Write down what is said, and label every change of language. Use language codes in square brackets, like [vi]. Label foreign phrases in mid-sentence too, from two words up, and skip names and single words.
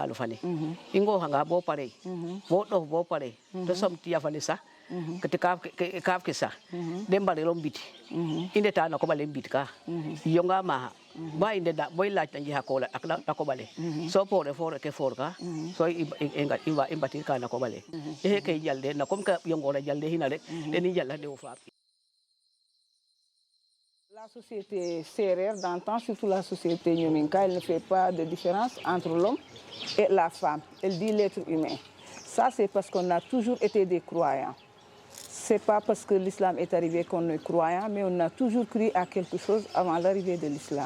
[srr] maalo fane i ngooxanga bo pare bo ɗof bo pare to som tiya fane sax kete kaaf ke sax de mbarelo mbit i ndeta na koɓale mbit ka yonga maxa ba i ndeta bo i laacna njixa kool na koɓale so poore foore ke foor ka so i mbatir ka na koɓale i xeke i njal de na [fr] comme que [srr] yongoor a jal de xina rek den i njala de o faap. [fr] La société sérère d'antan, surtout la société Nyominka, elle ne fait pas de différence entre l'homme et la femme. Elle dit l'être humain. Ça, c'est parce qu'on a toujours été des croyants. C'est pas parce que l'islam est arrivé qu'on est croyant, mais on a toujours cru à quelque chose avant l'arrivée de l'islam.